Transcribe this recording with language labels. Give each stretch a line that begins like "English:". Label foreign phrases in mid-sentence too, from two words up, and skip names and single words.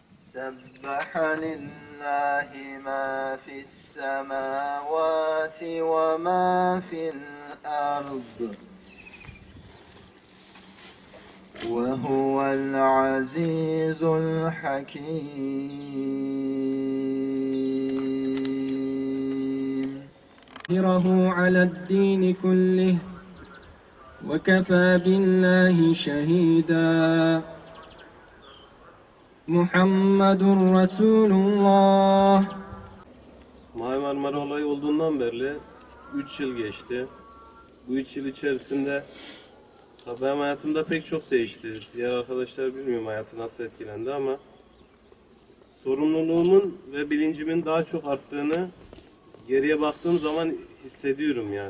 Arabic: سبح لله ما في السماوات وما في الأرض وهو العزيز الحكيم. ظاهره على الدين كله وكفى بالله شهيدا. محمد رسول الله.
Turkish: Mavi Marmara olayı olduğundan beri 3 yıl geçti. Bu 3 yıl içerisinde benim hayatımda pek çok değişti. Diğer arkadaşlar bilmiyorum hayatı nasıl etkilendi ama sorumluluğumun ve bilincimin daha çok arttığını geriye baktığım zaman hissediyorum yani.